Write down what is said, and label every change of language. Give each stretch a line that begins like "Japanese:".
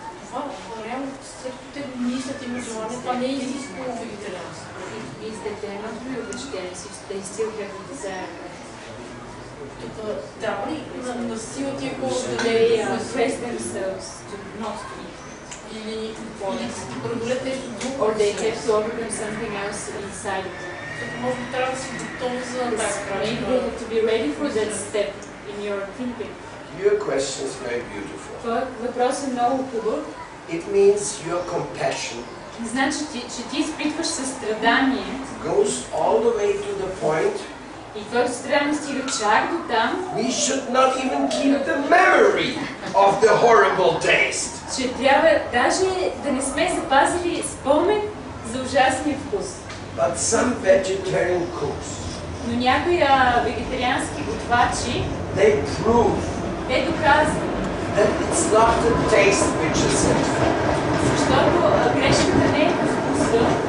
Bulgarian: Това реално, след като те мислят и имат желание, това не е изискано вегетарианство.
English: Is that they're not real vegetarians, they still have a desire.
Bulgarian: Трябва ли на сила тия хора да
English: They press themselves to not to eat.
Bulgarian: или преодолят нещо друго?
English: Or they have to overcome something else inside of them.
Bulgarian: Може би трябва да си готов за тази
English: Maybe they have to be ready for that step in your thinking. Your question is very beautiful.
Bulgarian: Въпросът е много хубав.
English: It means your compassion
Bulgarian: Значи, че ти изпитваш състрадание
English: goes all the way to the point
Bulgarian: и твоето състрадание стига чак до там,
English: we should not even keep the memory of the horrible taste.
Bulgarian: че трябва даже да не сме запазили спомен за ужасния вкус.
English: But some vegetarian cooks
Bulgarian: Но някои вегетариански готвачи
English: they prove
Bulgarian: те доказват,
English: that it's not the taste which is at fault.
Bulgarian: защото грешката не е по вкуса.